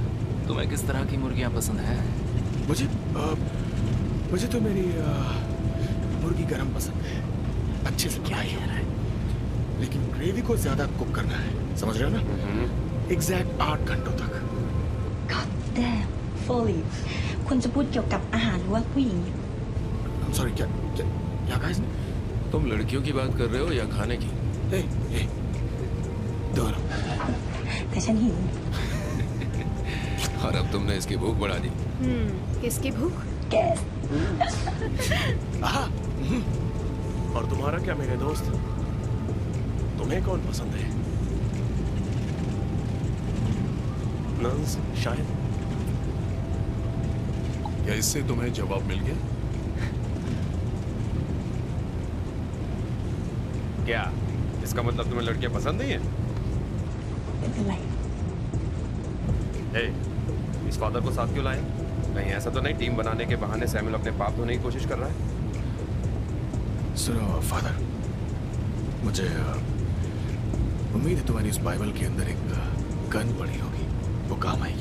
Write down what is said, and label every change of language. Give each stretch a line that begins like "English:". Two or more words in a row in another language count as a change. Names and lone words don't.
Hindi: तुम्हें किस तरह की मुर्गियाँ पसंद है? मुझे तो मेरी मुर्गी गरम पसंद है, अच्छे से क्या पकाई कह रहा है? लेकिन ग्रेवी को ज्यादा कुक करना है, समझ रहे हो ना? एग्जैक्ट 8 घंटों तक।
English: God damn,
Thai: Foley คุณจะพูดเกี่ยวกับอาหารหรือว่าผู้หญิง
English: I'm sorry,
Hindi: क्या कहा इसने? तुम लड़कियों की बात कर रहे हो या खाने की? दोनों।
Thai: แต่ฉันหิว
Hindi: और अब तुमने इसकी भूख बढ़ा दी। किसकी भूख?
English: Guess
Hindi: और तुम्हारा क्या मेरे दोस्त? तुम्हें कौन पसंद है? नंस शायद। क्या इससे तुम्हें जवाब मिल गया? क्या इसका मतलब तुम्हें लड़कियां पसंद नहीं है?
Thai: ไม่เป็นไร
Hindi: इस फादर को साथ क्यों लाए? कहीं ऐसा तो नहीं टीम बनाने के बहाने सैमुअल अपने पाप धोने की कोशिश कर रहा है? सुनो फादर, मुझे उम्मीद है तुम्हारी इस बाइबल के अंदर एक गन पड़ी होगी, वो काम आएगी।